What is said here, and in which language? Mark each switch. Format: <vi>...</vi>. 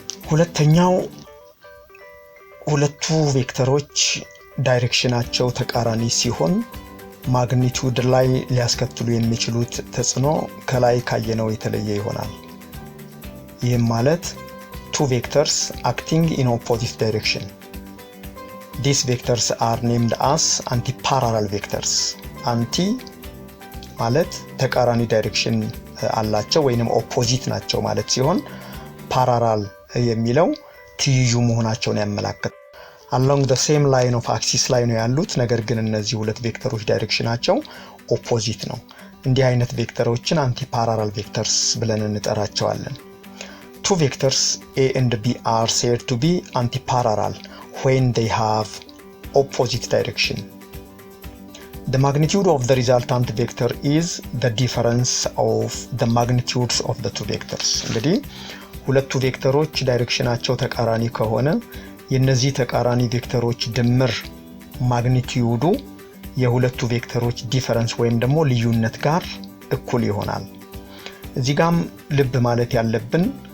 <am>ሁለተኛው ሁለቱ ቬክተሮች ዳይሬክሽናቸው ተቃራኒ ሲሆን ማግኒቲዩድ ላይ ሊያስከትሉ የሚችሉት ተጽዕኖ ከላይ ካየነው የተለየ ይሆናል። ይህም ማለት</am> <en>two vectors acting in opposite direction. These vectors are named as anti-parallel vectors.</en> <am>Anti ማለት ተቃራኒ ዳይሬክሽን አላቸው ወይንም ኦፖዚት ናቸው ማለት ሲሆን ፓራላል የሚለው ትይዩ መሆናቸውን ያመለክታል።</am> <en>along the same line of axis</en> <am>ላይ ነው ያሉት፣ ነገር ግን እነዚህ ሁለት ቬክተሮች ዳይሬክሽናቸው ኦፖዚት ነው። እንዲህ አይነት ቬክተሮችን አንቲፓራላል ቬክተርስ ብለን እንጠራቸዋለን።</am> <en>Two vectors A and B are said to be antiparallel when they have opposite direction. The magnitude of the resultant vector is the difference of the magnitudes of the two vectors.</en> <am>እንግዲህ ሁለቱ ቬክተሮች ዳይሬክሽናቸው ተቃራኒ ከሆነ የነዚህ ተቃራኒ ቬክተሮች ድምር ማግኒቲዩዱ የሁለቱ ቬክተሮች ዲፈረንስ ወይም ደግሞ ልዩነት ጋር እኩል ይሆናል። እዚህ ጋም ልብ ማለት ያለብን</am>